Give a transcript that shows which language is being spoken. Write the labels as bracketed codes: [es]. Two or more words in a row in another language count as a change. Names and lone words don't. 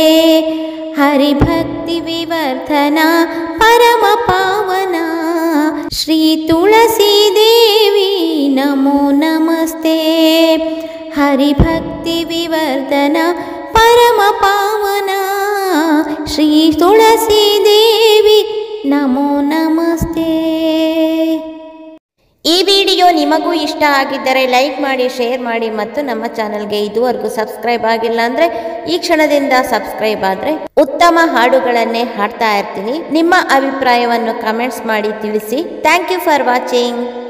[sa] हरिभक्तिविवर्धना परमपावना श्री तुलसी देवी नमो नमस्ते हरिभक्तिविवर्धना परमपावना श्री तुलसी देवी नमो नमस्ते। [kn] ಈ ವಿಡಿಯೋ ನಿಮಗೂ ಇಷ್ಟ ಆಗಿದ್ದರೆ ಲೈಕ್ ಮಾಡಿ, ಶೇರ್ ಮಾಡಿ ಮತ್ತು ನಮ್ಮ ಚಾನಲ್ಗೆ ಇದುವರೆಗೂ ಸಬ್ಸ್ಕ್ರೈಬ್ ಆಗಿಲ್ಲ ಅಂದರೆ ಈ ಕ್ಷಣದಿಂದ ಸಬ್ಸ್ಕ್ರೈಬ್ ಆದರೆ ಉತ್ತಮ ಹಾಡುಗಳನ್ನೇ ಹಾಡ್ತಾ ಇರ್ತೀನಿ. ನಿಮ್ಮ ಅಭಿಪ್ರಾಯವನ್ನು ಕಮೆಂಟ್ಸ್ ಮಾಡಿ ತಿಳಿಸಿ. [en] thank you for watching.